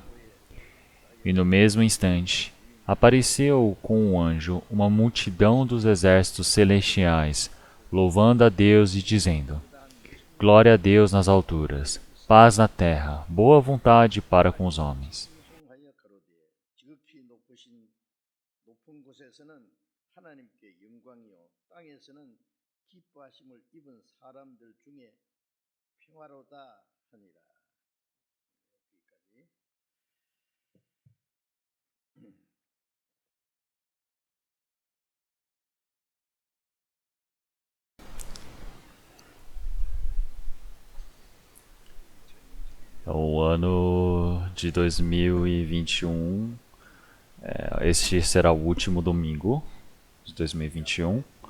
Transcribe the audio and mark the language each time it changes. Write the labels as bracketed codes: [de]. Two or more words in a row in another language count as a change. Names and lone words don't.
[pt] E no mesmo instante apareceu com um anjo uma multidão dos exércitos celestiais, louvando a Deus e dizendo: Glória a Deus nas alturas, paz na terra, boa vontade para com os homens. [ko] 하여 가로되 지극히 높은 곳에서는 하나님께 영광이요 땅에서는 기뻐하심을 입은 사람들 중에 평화로다 하니라. 여기까지. [pt] O ano de 2021, este será o último domingo de 2021.